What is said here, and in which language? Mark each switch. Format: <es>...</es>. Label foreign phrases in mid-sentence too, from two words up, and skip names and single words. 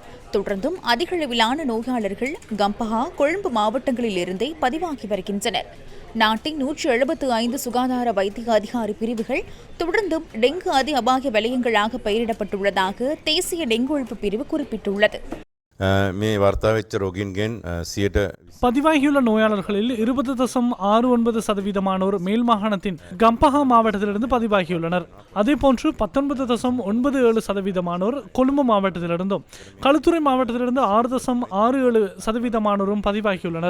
<ta>தொடர்ந்தும் அதிகளவிலான நோயாளர்கள் கம்பஹா, கொழும்பு மாவட்டங்களிலிருந்தே பதிவாகி வருகின்றனர். நாட்டின் 175 சுகாதார வைத்திய அதிகாரி பிரிவுகள் தொடர்ந்தும் டெங்கு அதி அபாய வலயங்களாக பெயரிடப்பட்டுள்ளதாக தேசிய டெங்கு ஒழிப்பு பிரிவு குறிப்பிட்டுள்ளது.</ta> <si>මේ වර්තා වෙච්ච රෝගීන්ගෙන් 100</si> <ta>பதிவாகியுள்ள நோயாளர்களில் 20.6% மேல் மாகாணத்தின் கம்பஹா மாவட்டத்திலிருந்து பதிவாகியுள்ளனர். அதேபோன்று 19.97% கொழும்பு மாவட்டத்திலிருந்தும் களுத்துறை மாவட்டத்திலிருந்து 6.67% பதிவாகியுள்ளனர்.</ta>